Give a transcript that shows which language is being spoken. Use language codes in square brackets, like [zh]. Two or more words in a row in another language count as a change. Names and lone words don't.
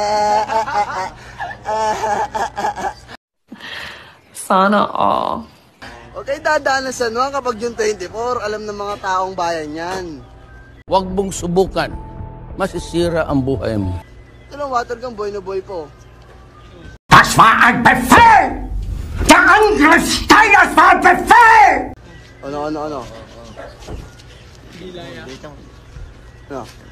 [tl] Sana all. Okay, dadaanan sa ano kapag yung 24, alam ng mga taong bayan yan. Huwag mong subukan. Masisira ang buhay mo. Ito lang, [en] water gun, [tl] boy na boy po. [de] Das war ein Befehl! Der Angriff Steiners war ein Befehl! [tl] Ano? Gilaya. Ano?